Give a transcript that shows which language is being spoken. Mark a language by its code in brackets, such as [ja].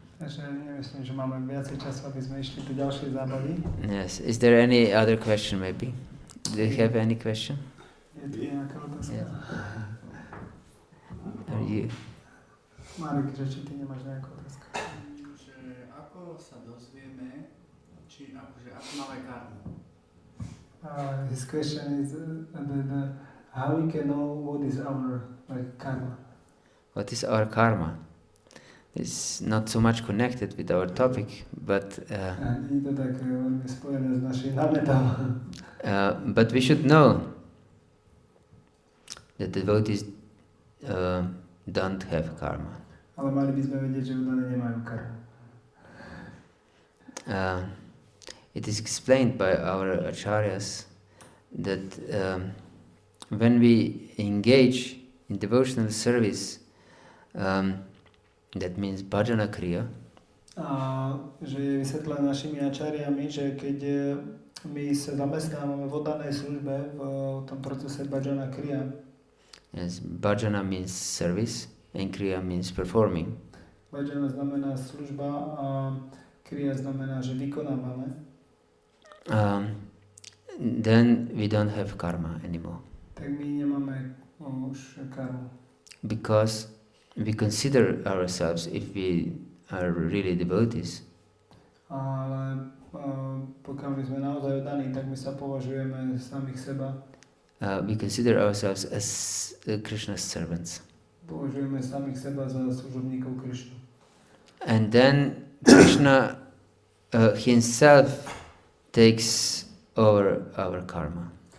[sk] Takže nemyslím, že máme viacej času, aby sme išli do ďalšej zábavy. [en] Yes. Is there any other question maybe? Do you have any question? [sk] Je tu nejaká otázka? [en] Yeah. Are you? [sk] Marek, že či ty nemáš nejakú otázku? Že ako sa dozvieme, či akože ako máme karmu? [en] His question is how we can know what is our karma. What is our karma? It's not so much connected with our topic, but [sk] Nie je to tak veľmi spojené s našim námetom. [en] but we should know that devotees don't have karma. [sk] Ale mali by sme vedieť, že udané nemajú karmu. [en] It is explained by our acharyas that when we engage in devotional service, that means bhajana kriya. [sk] A že je vysvetlené našimi ačariami, že keď my sa zamestnávame v oddanej službe v tom procese bhajana kriya. [en] Yes, bhajana means service and kriya means performing. [sk] Bhajana znamená služba a kriya znamená, že vykonávame. [en] Then we don't have karma anymore. [sk] Tak my nemáme už karmu. [en] Because we consider ourselves, if we are really devotees, [sk] Ale pokiaľ my sme naozaj oddaní, tak my sa považujeme samých seba. [en] we consider ourselves as Krishna's servants. [sk] Považujeme samých seba za služobníkov Krishnu. [en] And then Krishna himself takes over our karma.